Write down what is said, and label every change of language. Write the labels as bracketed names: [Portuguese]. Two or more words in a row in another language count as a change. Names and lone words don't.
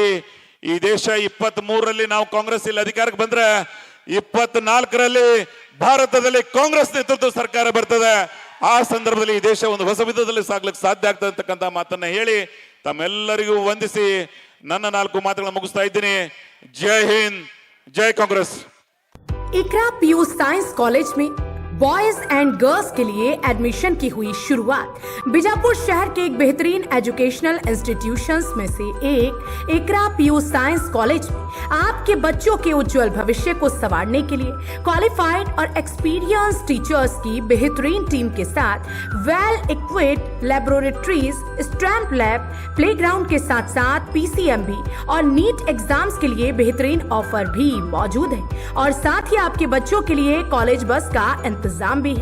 [Kannada] ಈ ದೇಶ 23ರಲ್ಲಿ ನಾವು ಕಾಂಗ್ರೆಸ್ ಇಲ್ಲಿ ಅಧಿಕಾರಕ್ಕೆ ಬಂದ್ರೆ 24ರಲ್ಲಿ ಭಾರತದಲ್ಲಿ ಕಾಂಗ್ರೆಸ್ ನೇತೃತ್ವದ ಸರ್ಕಾರ ಬರ್ತದೆ. ಆ ಸಂದರ್ಭದಲ್ಲಿ ಈ ದೇಶ ಒಂದು ಹೊಸ ವಿಧದಲ್ಲಿ ಸಾಗ್ಲಿಕ್ಕೆ ಸಾಧ್ಯ ಆಗ್ತದೆ ಅಂತಕ್ಕಂಥ ಮಾತನ್ನ ಹೇಳಿ ತಮ್ಮೆಲ್ಲರಿಗೂ ವಂದಿಸಿ ನನ್ನ 4 ಮಾತುಗಳನ್ನು ಮುಗಿಸ್ತಾ ಇದ್ದೀನಿ. ಜೈ ಹಿಂದ್, [Hindi] जय कांग्रेस। इकरा पीयू साइंस कॉलेज में [English] boys and girls [Hindi] के लिए एडमिशन की हुई शुरुआत। बीजापुर शहर के एक बेहतरीन [English] educational institutions [Hindi] में से एक इकरा पीयू साइंस कॉलेज में आपके बच्चों के उज्जवल भविष्य को संवारने के लिए क्वालिफाइड और [English] experience teachers [Hindi] की बेहतरीन टीम के साथ [English] well equipped laboratories, stamp lab, playground [Hindi] के साथ साथ PCMB और [English] NEET exams [Hindi] के लिए बेहतरीन ऑफर भी मौजूद है और साथ ही आपके बच्चों के लिए [English] college bus [Hindi] का इंतजाम भी है।